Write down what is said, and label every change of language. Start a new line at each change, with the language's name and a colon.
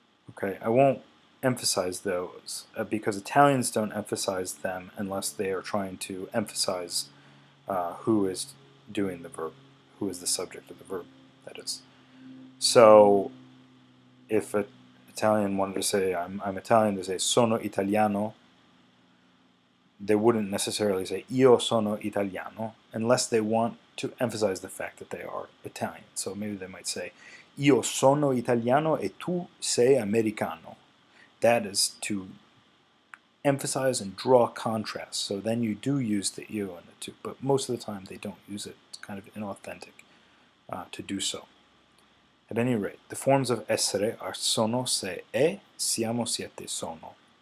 English: Okay, I won't emphasize those because Italians don't emphasize them unless they are trying to emphasize who is doing the verb, who is the subject of the verb, that is. So if an Italian wanted to say, I'm Italian, they say
Italian: sono italiano.
English: They wouldn't necessarily say
Italian: io sono italiano
English: unless they want to emphasize the fact that they are Italian. So maybe they might say
Italian: io sono italiano e tu sei americano.
English: That is to emphasize and draw contrast. So then you do use the io and the tu, but most of the time they don't use it. It's kind of inauthentic to do so. At any rate, the forms of essere are
Italian: sono, se, e, siamo, siete, sono.